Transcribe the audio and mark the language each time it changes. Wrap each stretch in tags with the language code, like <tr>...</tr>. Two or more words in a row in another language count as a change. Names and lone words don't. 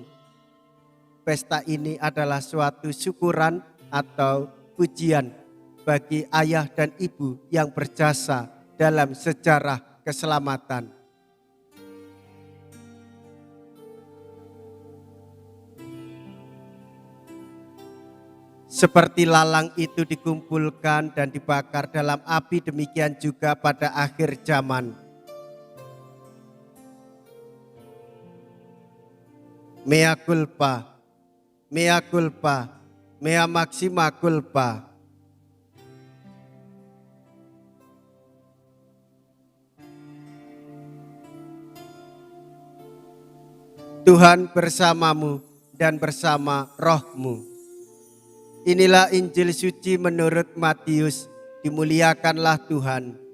<id>Pesta ini adalah suatu syukuran atau pujian bagi ayah dan ibu yang berjasa dalam sejarah keselamatan. Seperti lalang itu dikumpulkan dan dibakar dalam api, demikian juga pada akhir zaman.</id> <la>Mea culpa, mea culpa, mea maxima culpa.</la> <id>Tuhan bersamamu dan bersama rohmu. Inilah Injil suci menurut Matius, dimuliakanlah Tuhan.</id>